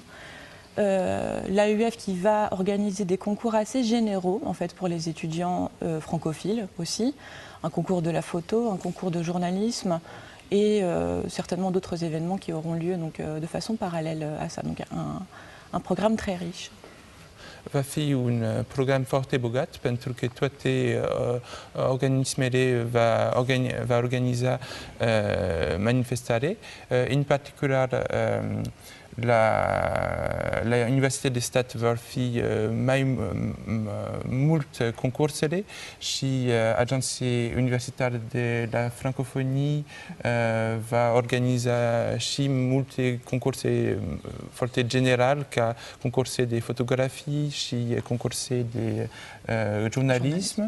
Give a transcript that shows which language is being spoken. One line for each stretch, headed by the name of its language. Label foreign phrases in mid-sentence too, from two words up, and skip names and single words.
French: L'AUF qui va organiser des concours assez généraux en fait, pour les étudiants francophiles aussi. Un concours de la photo, un concours de journalisme et certainement d'autres événements qui auront lieu donc, de façon parallèle à ça. Donc un programme très riche.
Romanian: Va fi un program foarte bogat pentru că toate organismele va organiza manifestare, în particular la Universitatea de Stat vor fi mai mult concursele și Agenția Universitară de la Francophonie va organiza și multe concurse foarte general, ca concurse de fotografii și concurse de jurnalism.